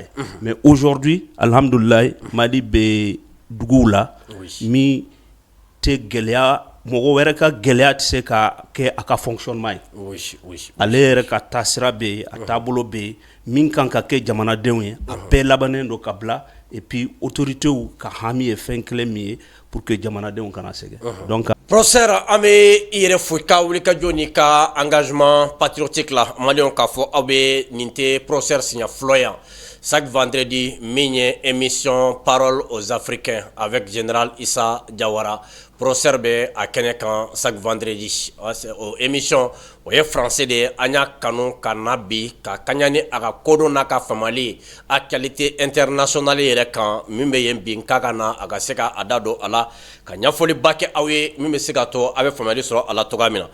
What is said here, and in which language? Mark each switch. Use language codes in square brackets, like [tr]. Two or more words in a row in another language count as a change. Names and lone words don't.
[bm] Mais aujourd'hui alhamdulilayi Mali bɛ duguw la min tɛ gɛlɛya mɔgɔ wɛrɛ ka gɛlɛya tɛ se ka kɛ a ka fonctionnement ye. Ale yɛrɛ ka taasira bɛ yen a taabolo bɛ yen min kan ka kɛ jamanadenw ye a bɛɛ labannen don ka bila [fr] et puis autorités [bm] ka hami ye fɛn kelen min ye [fr] pour que [bm] jamanadenw kana sɛgɛn. Donc Professeur an bɛ i yɛrɛ fo i ka wulikajɔ n'i ka [fr] engagement patriotique [bm] la maliyɛnw k'a fɔ aw bɛ nin tɛ professeur siɲɛ fɔlɔ yan [fr] chaque vendredi [bm] min ye [fr] émission Parole aux Africains avec général Issa Diawara. [bm] Professeur bɛ a kɛnɛ kan [fr] chaque vendredi [bm] o émission o ye français de ye an y'a kanu ka na bi ka kaɲa ni a ka kodɔn n'a ka faamali [fr] actualité internationale [bm] yɛrɛ kan min bɛ yen bi k'a ka na a ka se ka a da don a la ka ɲɛfɔliba kɛ aw ye min bɛ se ka to a bɛ faamuyali sɔrɔ a la cogoya min na.